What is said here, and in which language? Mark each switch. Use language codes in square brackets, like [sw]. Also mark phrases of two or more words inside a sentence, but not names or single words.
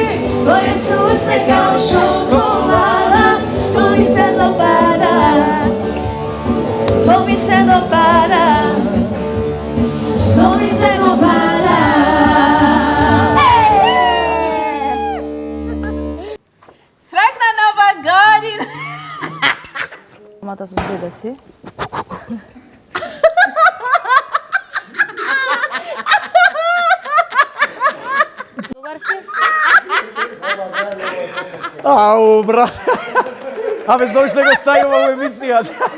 [hr] Tvoje suse kao čokolada, to mi se dopada. To mi se dopada. To mi se dopada. Sretna Nova godina! [mk] Мата со себе си. Добар си? Ау, брат. Абе, зошто го ставиме во емисијата?